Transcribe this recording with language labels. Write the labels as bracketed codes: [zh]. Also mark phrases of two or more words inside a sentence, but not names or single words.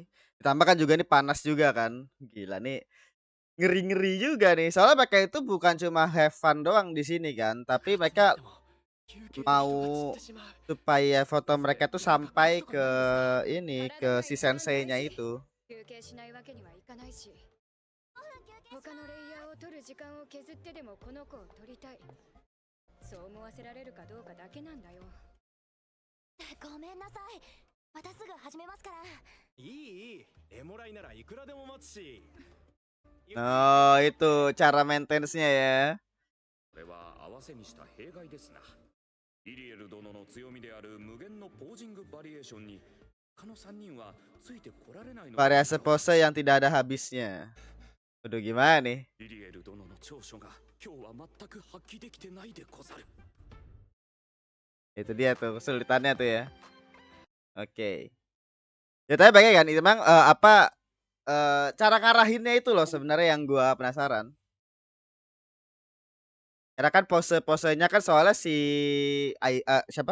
[id] Ditambah kan juga ini panas juga kan. Gila nih, ngeri-ngeri juga nih. Soalnya mereka itu bukan cuma [en] have fun [id] doang di sini kan, tapi mereka mau supaya foto mereka tuh sampai ke ini, ke si sensei-nya itu. [ja] 他のレイヤーを取る時間を削ってでもこの子を取りたい。そう思わせられるかどうかだけなんだよ。ごめんなさい。またすぐ始めますから。いいエモライならいくらでも待つし。 [id] Oh, itu cara maintenance-nya ya. [ja] これは合わせにした弊害ですな。リリエル殿の強みである無限のポージングバリエーションに他の3人はついてこられないので [id] Variasi pose yang tidak ada habisnya. Aduh, gimana nih? [ja] リリエル殿の長所が今日は全く発揮できてないでござる。 [id] Itu dia tuh kesulitannya tuh ya. Oke. Ya tapi baiknya kan itu memang cara ngarahinnya itu loh sebenarnya yang gua penasaran. Karena kan pose-posenya kan soalnya si siapa?